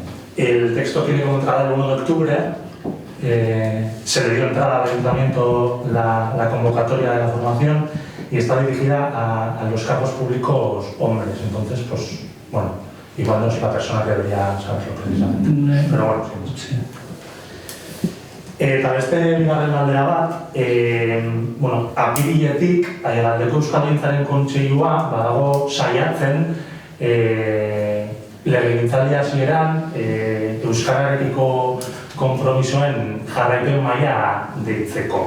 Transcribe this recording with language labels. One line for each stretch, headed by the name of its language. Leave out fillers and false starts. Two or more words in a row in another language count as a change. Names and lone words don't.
Spanish: El texto tiene como entrada el 1 de octubre, se le dio entrada al ayuntamiento la convocatoria de la formación, y está dirigida a los cargos públicos hombres. Entonces, pues, bueno, igual no soy la persona que debería saberlo precisamente, pero bueno, sí.
Basque: Eta beste bigarren galdera bat, bueno, apiriletik Aldeko Euskalgintzaren Kontseilua badago saiatzen legegintzaldia hasieran euskararekiko konpromisoen jarraipen maila deitzeko.